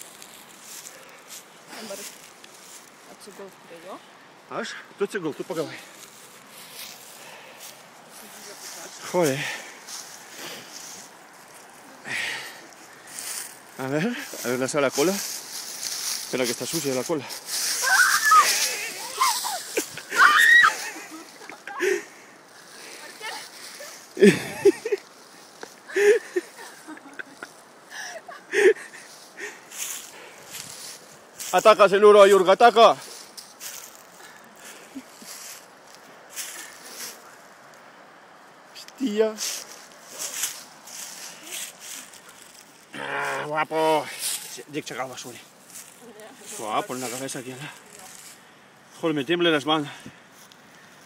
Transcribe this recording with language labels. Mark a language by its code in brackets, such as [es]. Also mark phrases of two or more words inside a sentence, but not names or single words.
[lt] Dabar atsigulk prie jo. Aš? Tu atsigulk, tu pagavai. [es] Joder. A ver, lanza la cola. Espera que está sucia la cola. Ataca, Siluro, Jurga, ataca. Hostia. Guapo. [lt] Dėk čia galvą šūrį. [es] Guapo, en la cabeza aquí. Joder, me tiemblan las manos.